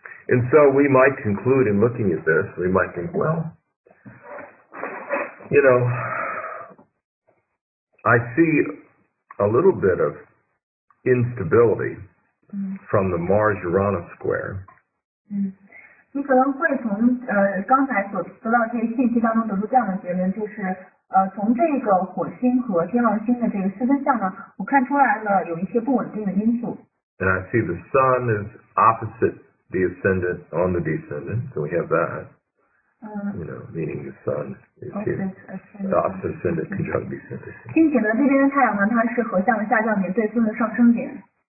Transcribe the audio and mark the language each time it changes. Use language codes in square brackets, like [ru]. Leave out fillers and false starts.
[en] And so we might conclude in looking at this, we might think, well, you know, I see a little bit of instability from the Mars-Uranus square. [zh] 你可能会从刚才所得到这些信息当中得出这样的结论，就是从这个火星和天王星的这个四分相呢，我看出来了有一些不稳定的因素。 [en] And I see the sun is opposite the ascendant on the descendant, so we have that. You know, meaning the sun is here. The opposite ascendant conjunct descendant. [zh] 并且呢，这边的太阳呢，它是合向了下降点对分的上升点。